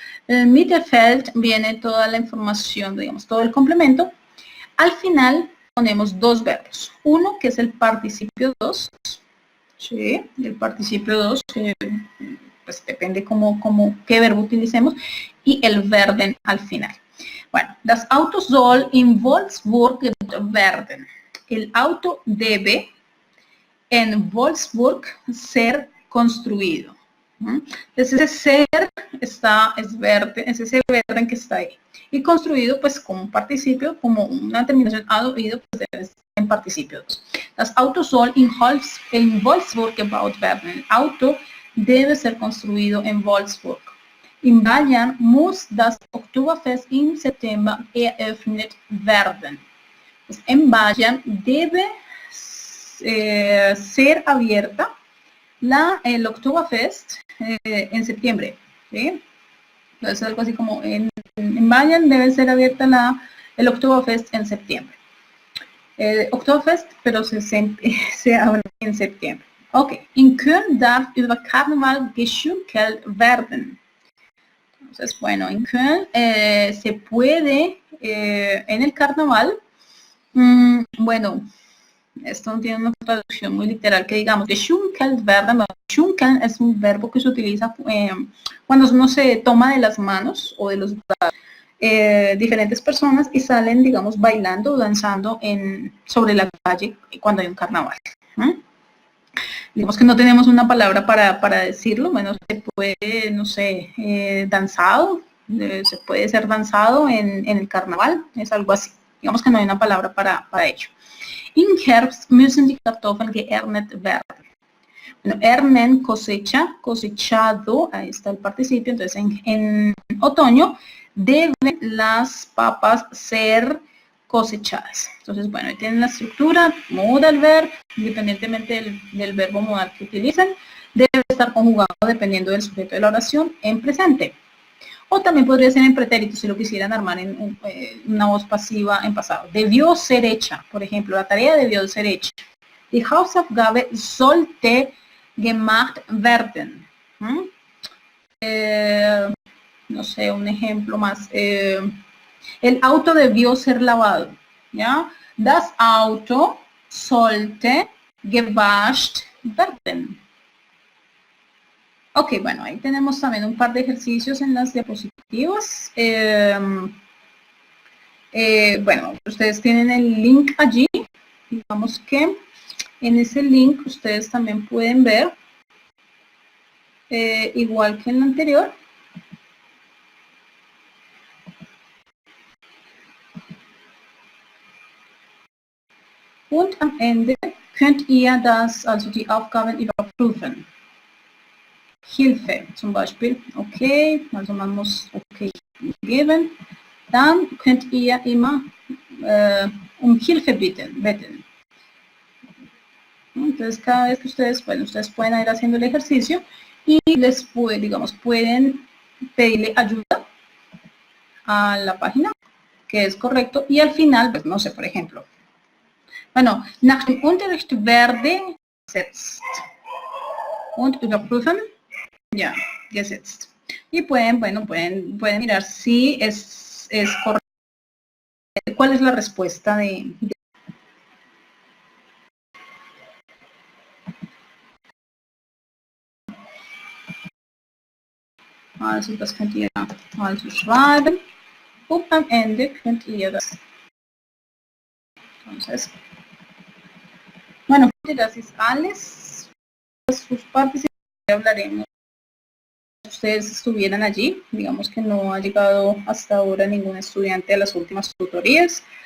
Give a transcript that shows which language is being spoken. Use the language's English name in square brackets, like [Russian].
[Spanish] En Mittelfeld viene toda la información, digamos, todo el complemento. Al final ponemos dos verbos. Uno que es el participio 2. Sí, el participio 2, pues depende qué verbo utilicemos. Y el werden al final. [German] Bueno, das Auto soll in Wolfsburg werden. [Spanish] El auto debe en Wolfsburg ser construido. Entonces ese ser es ese werden que está ahí. Y construido pues como un participio, como una terminación oído, pues debe ser en participio 2. [German] Das Auto soll in Wolfsburg gebaut werden. [Spanish] El auto debe ser construido en Wolfsburg. [German] In Bayern muss das Oktoberfest im September eröffnet werden. [Spanish] Pues en Bayern debe ser abierta el Oktoberfest en septiembre. ¿Sí? Entonces algo así como en Bayern debe ser abierta el Oktoberfest en septiembre. Oktoberfest, pero se abre en septiembre. Ok. [German] In Köln darf über Karneval geschunkelt werden. [Spanish] Entonces, bueno, en Köln se puede, en el carnaval, bueno, esto no tiene una traducción muy literal que digamos, [German] geschunkelt werden. [Spanish] Schunkeln es un verbo que se utiliza cuando uno se toma de las manos o de los brazos diferentes personas y salen, digamos, bailando o danzando sobre la calle cuando hay un carnaval. Digamos que no tenemos una palabra para decirlo, bueno, se puede, no sé, danzado, se puede ser danzado en el carnaval, es algo así. Digamos que no hay una palabra para ello. [German] In Herbst müssen die Kartoffeln geerntet werden. [Spanish] Bueno, ernten, cosecha, cosechado, ahí está el participio, entonces en otoño deben las papas ser cosechadas. Entonces, bueno, ahí tienen la estructura, modal verb, independientemente del verbo modal que utilicen, debe estar conjugado dependiendo del sujeto de la oración en presente. O también podría ser en pretérito si lo quisieran armar en una voz pasiva en pasado. Debió ser hecha, por ejemplo, la tarea debió ser hecha. [German] Die Hausaufgabe sollte gemacht werden. [Spanish] No sé, un ejemplo más. El auto debió ser lavado. ¿Ya? [German] Das Auto sollte gewascht werden. [Spanish] Ok, bueno, ahí tenemos también un par de ejercicios en las diapositivas. Bueno, ustedes tienen el link allí. Digamos que en ese link ustedes también pueden ver, igual que en el anterior, [German] und am Ende könnt ihr die Aufgaben überprüfen. Hilfe, zum Beispiel, okay, also man muss okay geben, dann könnt ihr immer um Hilfe bitten. [Spanish] Entonces, cada vez que ustedes pueden ir haciendo el ejercicio y pueden pedirle ayuda a la página, que es correcto, y al final, pues no sé, por ejemplo, bueno, [German] nach dem Unterricht werde gesetzt und überprüfen, [Spanish] ya, gesetzt. Y pueden mirar si es correcto, cuál es la respuesta [German] Also das könnt ihr also schreiben und am Ende könnt ihr das. [Spanish] Entonces, bueno, gracias Alex. Sus participaciones hablaremos. Ustedes estuvieran allí, digamos que no ha llegado hasta ahora ningún estudiante a las últimas tutorías.